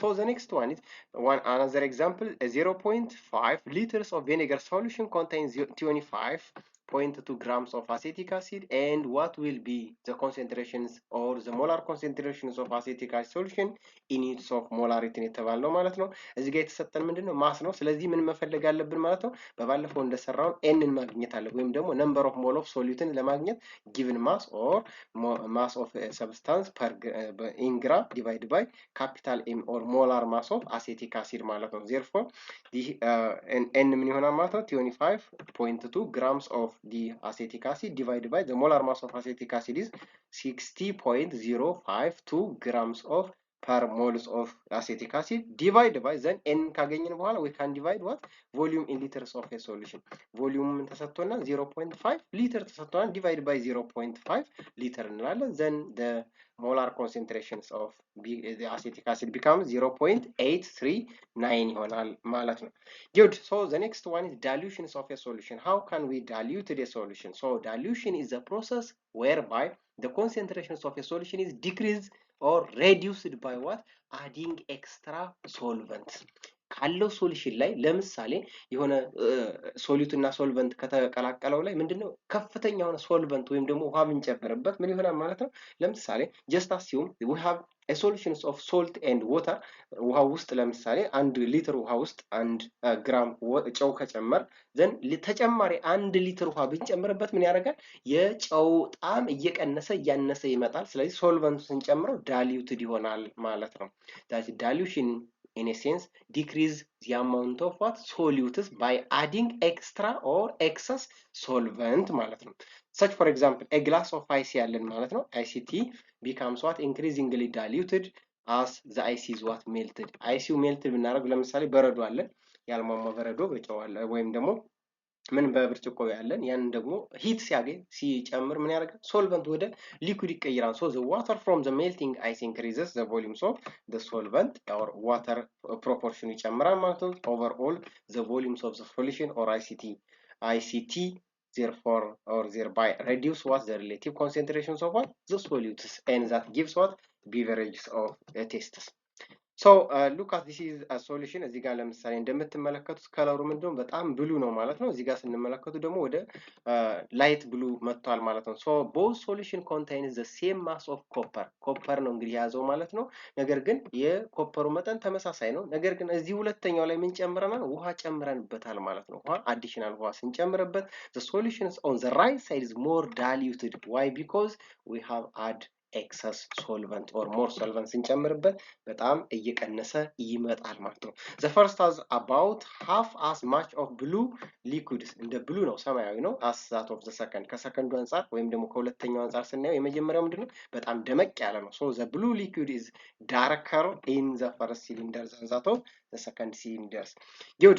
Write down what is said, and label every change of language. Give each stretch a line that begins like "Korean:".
English: so the next one is another example. 0.5 liters of vinegar solution contains 25.2 grams of acetic acid, and what will be the concentrations or the molar concentrations of acetic acid solution in units of molarity
Amharic: የተባለው ማለት ነው። እዚህ ጋር የተሰጠን ምንድነው? ማስ ነው። ስለዚህ ምን መፈለግ አለብን ማለት ነው? በባለፈው እንደሰራው ኤንን ማግኘት አለብን፣ ወይም ደግሞ
English: ነምበር ኦፍ ሞል ኦፍ ሶሉትን ለማግኘት given mass or mass of a substance per in gram divided by capital M or molar mass of acetic acid
Amharic: ማለት ነው።
English: therefore the n
Amharic: ምን ይሆናል ማለት ነው?
English: 25.2 grams of the acetic acid divided by the molar mass of acetic acid is 60.052 grams of per moles of acetic acid divided by then n
Amharic: ካገኘን በኋላ
English: we can divide what volume in liters of a solution. volume
Amharic: ተሰጥቶና 0.5 ሊትር ተሰጥቶና
English: divided by 0.5
Amharic: ሊትር እንላለን።
English: then the molar concentrations of the acetic acid becomes 0.839
Amharic: ይሆናል ማለት ነው።
English: good. so the next one is dilutions of a solution. how can we dilute a solution? so dilution is a process whereby the concentrations of a solution is decreased or reduced by what adding extra solvent.
Amharic: ካለው ሶሉሽን ላይ ለምሳሌ የሆነ ሶሉት እና ሶልቨንት ከተቀላቀለው ላይ ምንድነው ከፍተኛ የሆነ ሶልቨንት ወይም ደግሞ ውሃ ብንጨምርበት ምን ይሆናል ማለት ነው። ለምሳሌ
English: just assume we have a solutions of salt and water.
Amharic: ውሃ ውስጥ ለምሳሌ 1 ሊትር ውሃ ውስጥ 1 ግራም ጨው ከጨመር ዘን ተጨማሪ 1 ሊትር ውሃ ብንጨምርበት ምን ያደርጋል? የጨው ጣዕም እየቀነሰ እያነሰ ይመጣል። ስለዚህ ሶልቨንቱ ስንጨምረው ዳይሉትድ ይሆናል ማለት ነው።
English: that dilution in a sense decrease the amount of what solutes by adding extra or excess solvent ማለት ነው። such for example a glass of ice
Amharic: ያለን ማለት ነው
English: ICT becomes what increasingly diluted as the ice is what melted.
Amharic: አይሲው
English: melted
Amharic: ብናደርግ ለምሳሌ በረዶ አለ፣ ያልሟሟ በረዶ በጨው አለ ወይም ደግሞ ምን በብርጭቆ ያለን ያን ደግሞ ሂት ሲያገኝ ሲጨምር ምን ያደርጋል? ሶልቨንት ወደ ሊኩዊድ ይቀየራል።
English: so the water from the melting ice increases the volumes of the solvent or water proportion
Amharic: ይጨምራል ማለት ነው።
English: overall the volumes of the solution or ICT therefore or thereby reduce what the relative concentrations of what the solutes, and that gives what beverages of tastes. so look at this is a solution.
Amharic: እዚህ ጋር ለምሳሌ እንደምትመለከቱት ከለሩ ምንድነው? በጣም ብሉ ነው ማለት ነው። እዚህ ጋር ስንመለከቱ ደግሞ ወደ ላይት ብሉ መጥቷል ማለት ነው።
English: so both solution contains the same mass of copper.
Amharic: ኮፐር ነው እንግዲህ የያዘው ማለት ነው። ነገር ግን የኮፐሩ መጠን ተመሳሳይ ነው። ነገር ግን እዚህ ሁለተኛው ላይ ምን ጨምረናል?
English: ውሃ ጨምረንበታል ማለት ነው። ውሃ አዲሽናል ውሃ ስንጨምርበት the solutions on the right side is more diluted. why? because we have add excess solvent or more solvent
Amharic: ስንጨምርበት በጣም እየቀነሰ ይመጣል ማለት ነው።
English: the first has about half as much of blue liquids
Amharic: እንደ blue ነው ሰማያዊ ነው
English: as that of the second
Amharic: ከሰከንዱ አንፃር ወይም ደግሞ ከሁለተኛው አንፃር ስናየው የመጀመሪያው ምንድነው በጣም ደመቅ ያለ ነው።
English: so the blue liquid is darker in the first cylinder than that of the second cylinders. Good.